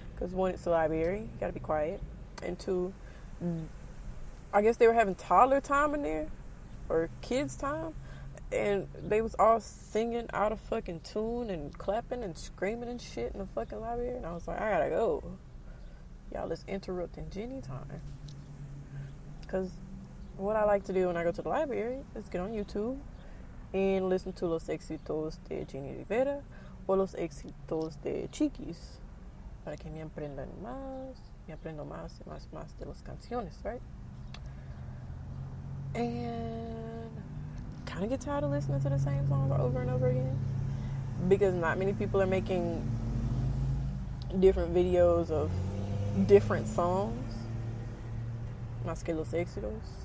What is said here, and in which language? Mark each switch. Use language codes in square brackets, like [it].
[en] Because one, it's a library, you gotta be quiet. And two, I guess they were having toddler time in there, or kids time, and they was all singing out of fucking tune and clapping and screaming and shit in the fucking library. And I was like, I gotta go. Y'all is interrupting Jenny time. Because what I like to do when I go to the library is get on YouTube and listen to [es] los éxitos de Jenny Rivera o los éxitos de Chiquis para que me aprendan más, me aprendo más y más de las canciones, [en] right? And kind of get tired of listening to the same songs over and over again, because not many people are making different videos of different songs, [es] más que los éxitos.